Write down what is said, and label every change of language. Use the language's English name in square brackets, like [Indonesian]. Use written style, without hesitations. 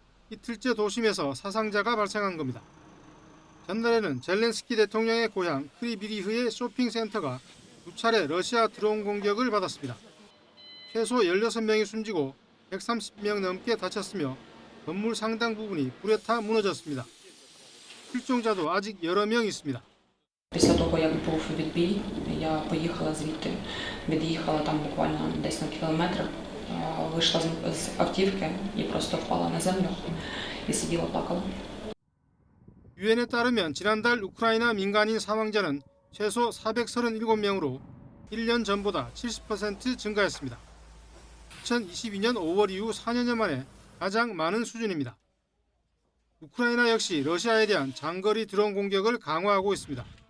[Korean] 이틀째 도심에서 사상자가 발생한 겁니다. 전날에는 젤렌스키 대통령의 고향 크리비리흐의 쇼핑센터가 2차례 러시아 드론 공격을 받았습니다. 최소 16명이 숨지고 130명 넘게 다쳤으며 건물 상당 부분이 불에 타 무너졌습니다. 실종자도 아직 여러 명 있습니다. [Ukrainian] Після того, як був відбій, я поїхала звідти, від'їхала там буквально десь на кілометр, вийшла з автівки і просто впала на землю і сиділа, плакала. [Korean] 유엔에 따르면 지난달 우크라이나 민간인 사망자는 최소 437명으로 1년 전보다 70% 증가했습니다. 2022년 5월 이후 4년여 만에 가장 많은 수준입니다. 우크라이나 역시 러시아에 대한 장거리 드론 공격을 강화하고 있습니다.